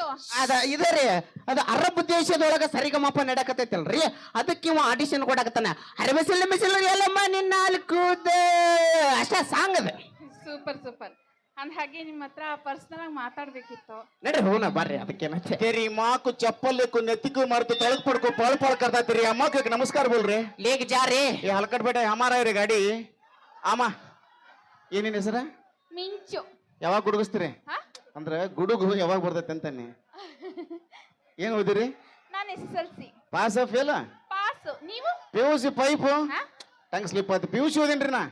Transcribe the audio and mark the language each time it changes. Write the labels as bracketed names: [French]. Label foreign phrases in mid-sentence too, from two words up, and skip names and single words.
[Kannada] ಅದ ಇದರಿ ಅದು ಅರಬ್ ದೇಶದೊಳಗ ಸರಿಗಮಪ ನಡಕತೈತಲ್ರಿ, ಅದಕ್ಕೆ ಇವ ಆಡಿಷನ್ ಕೊಡಕತ್ತಾನ. ಅರಬಿಸಿಲ್ಲ ಮಿಸಿಲ್ಲ ಎಲ್ಲಮ್ಮ ನಿನ್ನ 4 ಅಷ್ಟ ಸಾಂಗ್ ಅದ. ಸೂಪರ್ ಸೂಪರ್. ಅಂದ ಹಾಗೆ ನಿಮ್ಮ ಹತ್ರ ಪರ್ಸನಲ್ ಆಗಿ ಮಾತಾಡ್ಬೇಕಿತ್ತು. ನಡ್ರಿ ಹೋಗೋಣ ಬರ್ರಿ. ಅದಕ್ಕೇನಂತೆ [Hindi] तेरी माँ को चप्पल को नेत्ती को मार तो तड़क पड़ को पड़ पड़ करता तेरी अम्मा को एक नमस्कार बोल रहे. ಲೇಗ್ ಜಾರಿ ये हलकट बेटा हमारा है रे ಗಾಡಿ. [Kannada] ಅಮ್ಮ ಏನೇನ್ ಹೆಸರ? ಮಿಂಚು. ಯಾವಾಗ ಗುಡುಗಿಸ್ತೀರಿ? ಹಾ? ಅಂದ್ರ ಗುಡುಗು ಯಾವಾಗ ಬರ್ತೈತೆ ಅಂತಾನೆ. ಏನ್ ಓದಿರಿ? ನಾನು SSLC [English] pass fail? [Kannada] ಪಾಸ್. ನೀವು? PUC ಪೈಪ್ ಹಾ? [English] tongue slip [Kannada] ಆಯ್ತು. PUC ಓದಿನ್ರಿ ನಾ.